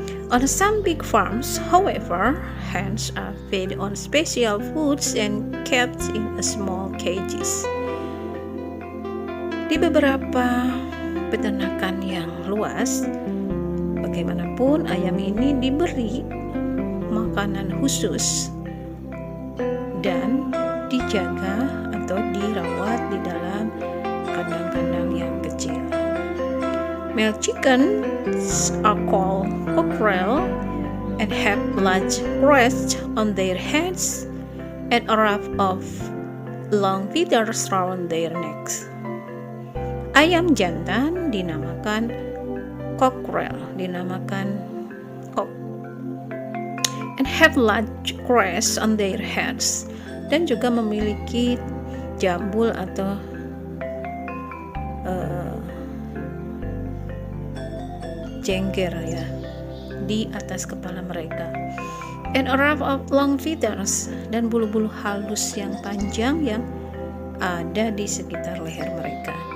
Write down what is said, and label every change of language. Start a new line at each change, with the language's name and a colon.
English: On some big farms, however, hens are fed on special foods and kept in small cages.
Indonesian: Di beberapa peternakan yang luas, bagaimanapun ayam ini diberi makanan khusus dan dijaga atau dirawat di dalam kandang-kandang yang kecil.
English: Male chickens are called cockerel and have large crests on their heads and a ruff of long feathers around their necks.
Indonesian: Ayam jantan dinamakan cockerel, dinamakan cock,
English: and have large crests on their heads,
Indonesian: dan juga memiliki jambul atau jengger ya di atas kepala mereka,
English: and a ruff of long feathers,
Indonesian: dan bulu-bulu halus yang panjang yang ada di sekitar leher mereka.